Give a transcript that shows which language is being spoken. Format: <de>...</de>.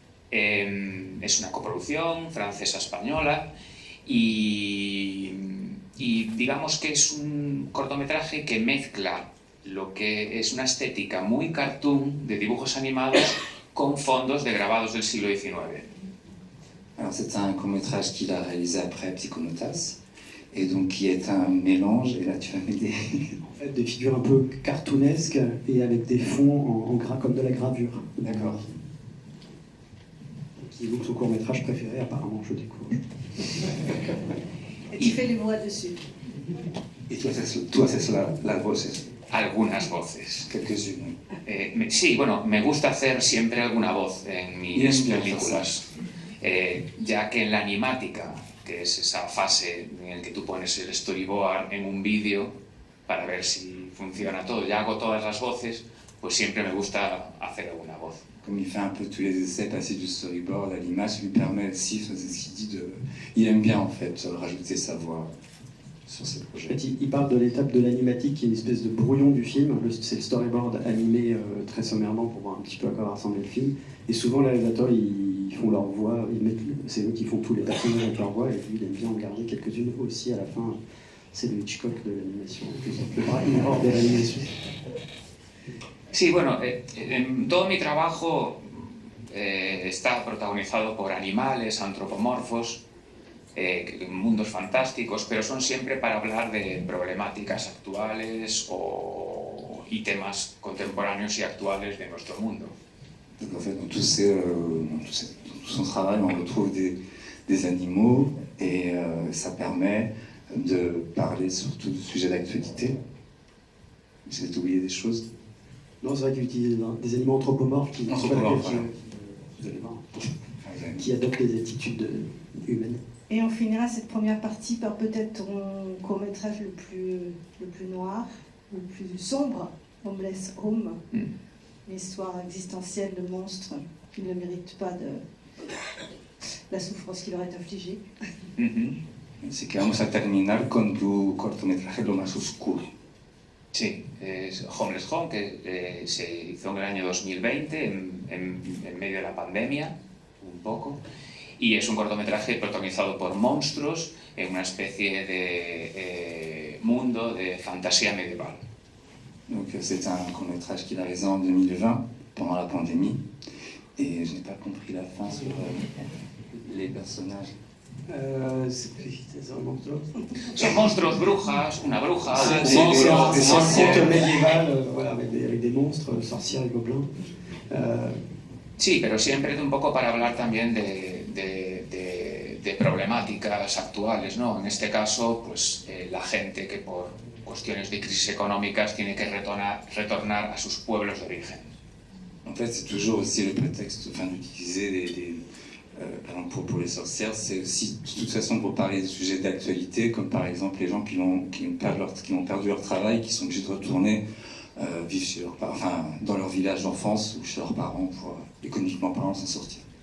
<es>Es una coproducción francesa-española y digamos que es un cortometraje que mezcla lo que es una estética muy cartoon de dibujos animados con fondos de grabados del siglo XIX.</es> <fr>Alors c'est un court-métrage qu'il a réalisé après Psychonautas et donc qui est un mélange, et là tu vas m'aider. En fait des figures un peu cartoonesques et avec des fonds comme de la gravure. D'accord. Qui est donc son court-métrage préféré apparemment, je découvre. Et tu fais les voix dessus.</fr> <es>Et tú haces las voces. Algunas voces.</es> <fr>Quelques-unes.</fr> <es>Sí, bueno, me gusta hacer siempre alguna voz en mis películas, ya que en la animática, que es esa fase en la que tú pones el storyboard en un vídeo para ver si funciona todo, ya hago todas las voces, pues siempre me gusta hacer alguna voz.</es> <fr>Comme il fait un peu tous les essais, passer du storyboard à l'image lui permet aussi, c'est ce qu'il dit, il aime bien en fait rajouter sa voix sur ces En projets. fait, il parle de l'étape de l'animatique qui est une espèce de brouillon du film. C'est le storyboard animé très sommairement pour voir un petit peu à quoi ressemblait le film. Et souvent, les réalisateurs, ils font leur voix, c'est eux qui font tous les personnages avec leur voix, et lui, il aime bien en garder quelques-unes aussi à la fin. C'est le Hitchcock de l'animation. Une hors de l'animation.</fr> <es>Sí, bueno, todo mi trabajo está protagonizado por animales antropomorfos, mundos fantásticos, pero son siempre para hablar de problemáticas actuales y temas contemporáneos y actuales de nuestro mundo.</es> <fr>Donc en fait, dans tout son travail, on retrouve des animaux et ça permet de parler surtout de sujets d'actualité. J'ai oublié des choses. Non, c'est vrai qu'il utilise des animaux anthropomorphes qui, Anthropomorphes, voilà. vous allez voir, qui adoptent des attitudes humaines. Et on finira cette première partie par peut-être ton court-métrage le plus noir, le plus sombre, Homeless Home, une histoire existentielle de monstres qui ne méritent pas de la souffrance qui leur est infligée.</fr> <es>Así que vamos a terminar con tu cortometraje Lo más oscuro. Sí, es Homeless Home, que se hizo en el año 2020, en medio de la pandemia, un poco, y es un cortometraje protagonizado por monstruos en una especie de mundo de fantasía medieval.</es> <fr>Donc c'est un court-métrage qu'il a réalisé en 2020, pendant la pandémie. Et je n'ai pas compris la fin sur les personnages.</fr> <es>Son monstruos, brujas, una bruja, un</es> <fr>C'est un</fr> <es>ogro, un</es> <fr>conte médiéval voilà, avec des monstres, sorcières et gobelins.</fr> <es>Sí, pero siempre un poco para hablar también de problemáticas actuales, ¿no? En este caso, pues la gente que por cuestiones de crisis económicas tiene que retornar a sus pueblos de origen.</es> <fr>En fait, c'est toujours aussi le prétexte d'utiliser par exemple pour les sorcières, c'est aussi de toute façon pour parler des sujets d'actualité, comme par exemple les gens qui ont perdu leur travail, qui sont obligés de retourner vivre chez dans leur village d'enfance ou chez leurs parents pour, économiquement parlant, s'en sortir.</fr>